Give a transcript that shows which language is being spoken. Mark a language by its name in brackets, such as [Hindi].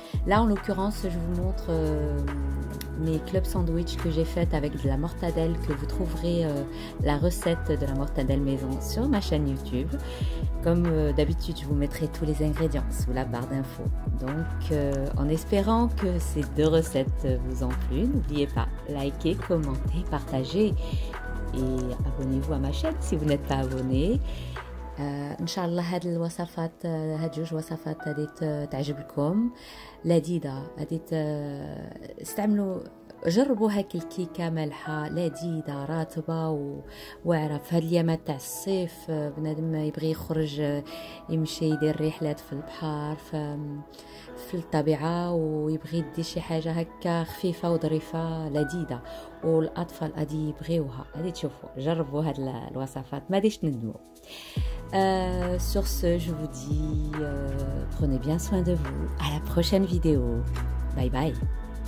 [French] Là en l'occurrence je vous montre mes club sandwich que j'ai fait avec de la mortadelle, que vous trouverez la recette de la mortadelle maison sur ma chaîne YouTube. Comme d'habitude je vous mettrai tous les ingrédients sous la barre d'infos. Donc en espérant que ces 2 recettes vous ont plu, n'oubliez pas, likez, commentez, partagez et abonnez-vous à ma chaîne si vous n'êtes pas abonné. [Arabic] ان شاء الله هاد الوصفات هاد 2 وصفات هاديت تعجبكم لذيذه. هاديت استعملوا جربوا هاك الكيكه مالحه لذيذه رطبه واعره في هاد الايامات تاع الصيف. بنادم يبغي يخرج يمشي يدير رحلات في البحر في الطبيعه ويبغي يدي شي حاجه هكا خفيفه وظريفه لذيذه والاطفال غادي يبغيوها. غادي تشوفوا جربوا هاد الوصفات ما غاديش تندموا. [French] Sur ce, je vous dis, prenez bien soin de vous. À la prochaine vidéo. Bye bye.